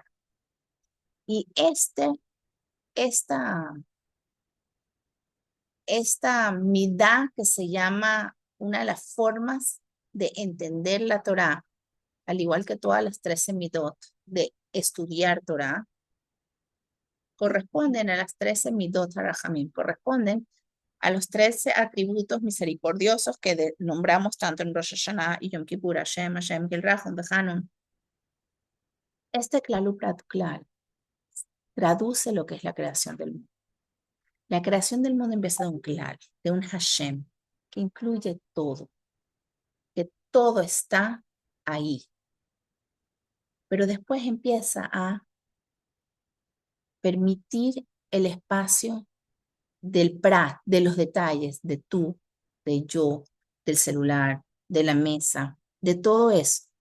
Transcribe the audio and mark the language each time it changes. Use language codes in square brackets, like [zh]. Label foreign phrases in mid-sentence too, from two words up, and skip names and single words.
[es] Y esta, esta midá que se llama una de las formas de entender la Torá, al igual que todas las 13 midot de estudiar Torá, corresponden a las 13 [he] מידות הרחמים, [es] corresponden a los 13 atributos misericordiosos que nombramos tanto en Rosh Hashanah y Yom Kippur, [he] ה׳ ה׳ אל רחום וחנון. [es] Este [he] כלל ופרט כלל [es] traduce lo que es la creación del mundo. La creación del mundo empieza de un Klal, de un Hashem, que incluye todo, que todo está ahí. Pero después empieza a permitir el espacio del prat, de los detalles, de tú, de yo, del celular, de la mesa, de todo eso.